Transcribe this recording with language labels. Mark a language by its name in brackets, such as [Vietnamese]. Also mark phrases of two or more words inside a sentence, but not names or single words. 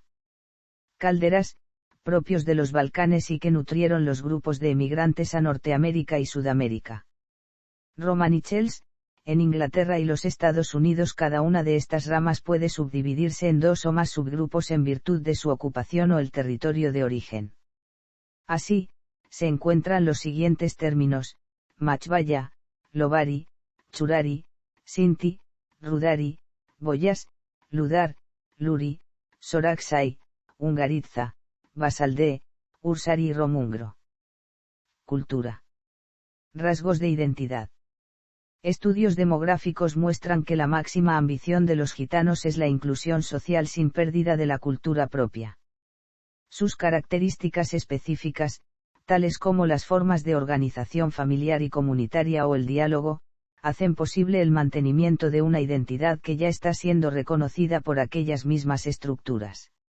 [Spanish] Calderas, propios de los Balcanes y que nutrieron los grupos de emigrantes a Norteamérica y Sudamérica. Romanichels, en Inglaterra y los Estados Unidos. Cada una de estas ramas puede subdividirse en 2 o más subgrupos en virtud de su ocupación o el territorio de origen. Así, se encuentran los siguientes términos: Machvaya, Lobari, Churari, Sinti, Rudari, Boyas, Ludar, Luri, Soraksai, Ungaritza, Basaldé, Ursari y Romungro. Cultura. Rasgos de identidad. Estudios demográficos muestran que la máxima ambición de los gitanos es la inclusión social sin pérdida de la cultura propia. Sus características específicas, tales como las formas de organización familiar y comunitaria o el diálogo, hacen posible el mantenimiento de una identidad que ya está siendo reconocida por aquellas mismas estructuras.